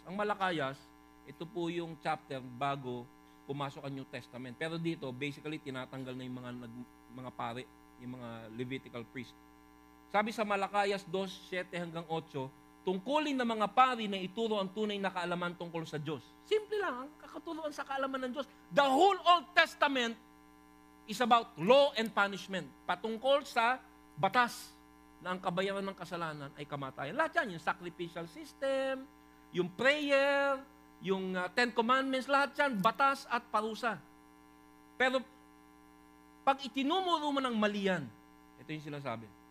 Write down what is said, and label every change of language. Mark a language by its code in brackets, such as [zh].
[tl] Ang Malakayas, ito po yung chapter bago pumasok ang New Testament. Pero dito, basically, tinatanggal na yung mga pare, yung mga Levitical priest. Sabi sa Malakayas 2:7 hanggang 8, tungkulin ng mga pari na ituro ang tunay na kaalaman tungkol sa Diyos. Simple lang, ang kakaturuan sa kaalaman ng Diyos. [en] The whole Old Testament is about law and punishment. [tl] Patungkol sa batas na ang kabayaran ng kasalanan ay kamatayan. Lahat yan, yung sacrificial system, yung prayer, yung Ten Commandments, lahat yan, batas at parusa. Pero pag itinumuro mo ng mali yan, ito yung sinasabi.